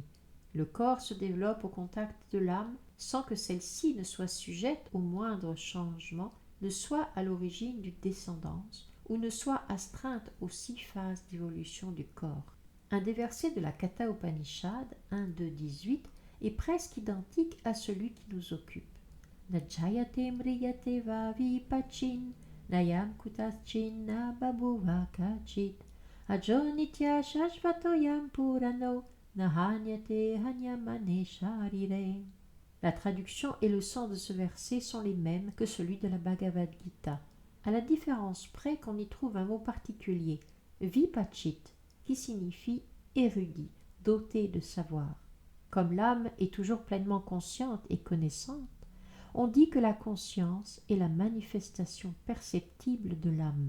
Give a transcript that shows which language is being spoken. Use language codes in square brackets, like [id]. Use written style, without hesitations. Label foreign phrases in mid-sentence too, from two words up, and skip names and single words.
[fr] Le corps se développe au contact de l'âme sans que celle-ci ne soit sujette au moindre changement, ne soit à l'origine d'une descendance ou ne soit astreinte aux 6 phases d'évolution du corps. Un des versets de la Katha Upanishad 1.2.18 est presque identique à celui qui nous occupe. [sa] Najayate mriyate va vipachin, nayam kutaschin na babuva kachit, ajo nitya shashvatoyam purano, nahanyate hanyamane sharire. [fr] La traduction et le sens de ce verset sont les mêmes que celui de la Bhagavad Gita, à la différence près qu'on y trouve un mot particulier, vipachit, qui signifie érudit, doté de savoir. Comme l'âme est toujours pleinement consciente et connaissante, on dit que la conscience est la manifestation perceptible de l'âme.